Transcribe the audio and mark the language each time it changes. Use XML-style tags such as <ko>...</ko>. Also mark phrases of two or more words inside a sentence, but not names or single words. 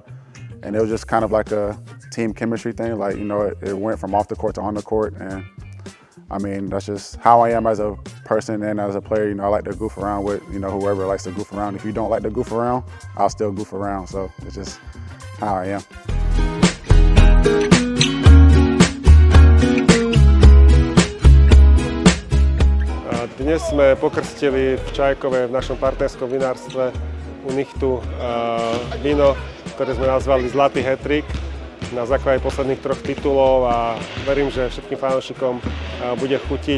<en>And it was just kind of like a team chemistry thing. Like, you know, it went from off the court to on the court. And I mean, that's just how I am as a person and as a player. You know, I like to goof around with, you know, whoever likes to goof around. If you don't like to goof around, I'll still goof around. So it's just how I am.</en> <sk>Dnes sme pokrstili v Čajkove v našom partnerskom vinárstve u Nichtu víno, ktoré sme nazvali Zlatý hat-trick na základe posledných 3 titulov a verím, že všetkým fanúšikom bude chutiť.</sk>